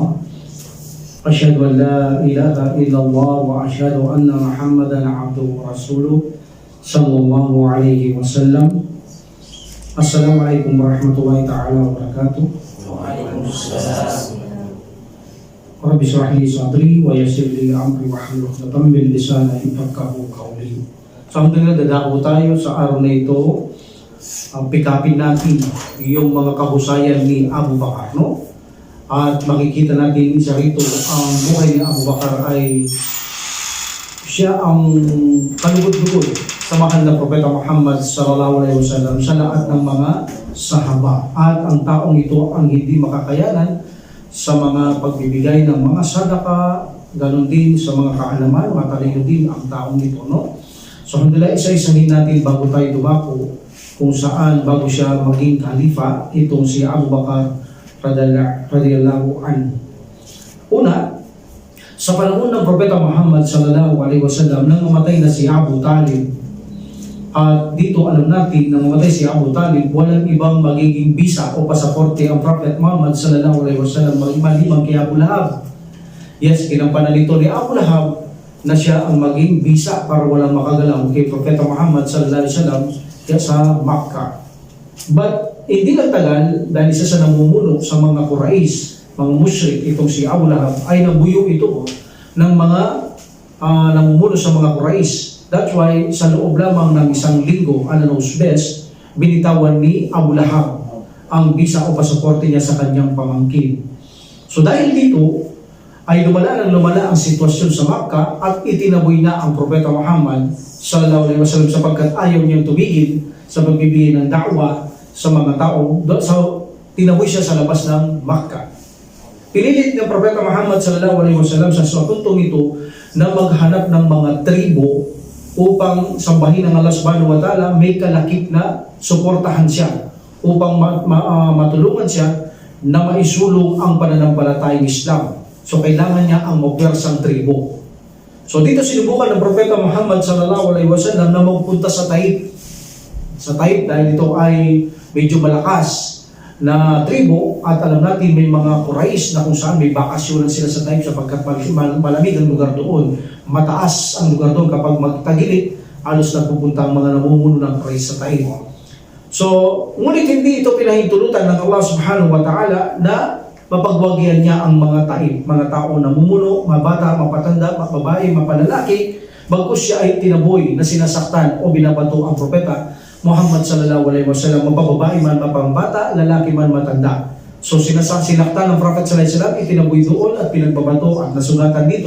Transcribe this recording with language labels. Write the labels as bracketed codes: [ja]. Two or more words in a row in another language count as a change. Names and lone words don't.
[ar] أشهد أن لا إله إلا الله وأشهد أن محمدا عبده ورسوله صلى الله عليه وسلم. السلام عليكم ورحمة الله تعالى وبركاته. Waalaikumsalam. رب اشرح لي صدري ويسر لي أمري واحلل عقدة من لساني يفقهوا قولي. [tl] Samtang dadako tayo sa araw na ito, pick-upin natin yung mga kahusayan ni Abu Bakar, no? At makikita natin isa rito ang buhay ni Abu Bakar ay siya ang kalugod-lugod sa mahal na Propeta Muhammad [ar] صلى الله عليه وسلم [tl] sa lahat ng mga sahaba. At ang taong ito ang hindi makakayanan sa mga pagbibigay ng mga sadaka, ganun din sa mga kaalaman, matalino din ang taong ito, no? So, alhamdulillah, isa-isahin natin bago tayo dumako kung saan bago siya maging khalifa, itong si Abu Bakar [ar] رضي الله عنه. [tl] Una, sa panahon ng Propeta Muhammad [ar] صلى الله عليه وسلم [tl] nang mamatay na si Abu Talib, at dito alam natin na mamatay si Abu Talib, walang ibang magiging bisa o pasaporte ang Prophet Muhammad [ar] صلى الله عليه وسلم [tl] maliban kay Abu Lahab. Yes, ginampanan nito ni Abu Lahab na siya ang maging bisa para walang makagalaw kay Propeta Muhammad [ar] صلى الله عليه وسلم [tl] sa Makkah. But hindi nagtagal dahil isa sa namumuno sa mga Quraysh, mga musyrik, itong si Abu Lahab, ay nabuyo ito ng mga namumuno sa mga Quraysh. [en] That's why [tl] sa loob lamang ng isang linggo, [en] knows best, [tl] binitawan ni Abu Lahab ang bisa o pasaporte niya sa kanyang pamangkin. So dahil dito, ay lumala ang sitwasyon sa Makkah at itinaboy na ang Propeta Muhammad [ar] صلى الله عليه وسلم [tl] sapagkat ayaw niyang tumigil sa pagbibigay ng da'wa sa mga tao. So, tinaboy siya sa labas ng Makkah. Pinilit ng Propeta Muhammad [ar] صلى الله عليه وسلم [tl] sa puntong ito na maghanap ng mga tribo upang sambahin ng [ar] الله سبحانه وتعالى, [tl] may kalakip na suportahan siya upang matulungan siya na maisulong ang pananampalatayang Islam. So, kailangan niya ang mapwersang tribo. So, dito sinubukan ng Propeta Muhammad [ar] صلى الله عليه وسلم [tl] na magpunta sa Taif. Sa Taif dahil ito ay medyo malakas na tribo at alam natin may mga Quraysh na kung saan may bakasyonan sila sa Taif sapagkat malamig ang lugar doon. Mataas ang lugar doon kapag magtagilit, alos na pupunta ang mga namumuno ng Quraysh sa Taif. So, ngunit hindi ito pinahintulutan ng [ar] الله سبحانه وتعالى [tl] na mapagwagyan niya ang mga Taif, mga tao na namumuno, mga bata, mapatanda, mababae, mapalalaki, bagkus siya ay tinaboy na sinasaktan o binabato ang Propeta Muhammad [ar] صلى الله عليه وسلم, [tl] mapababae man, mapambata, lalaki man, matanda. So sinaktan ng Prophet [ar] صلى الله عليه وسلم, [tl] itinaboy doon at pinagbabato at nasugatan dito.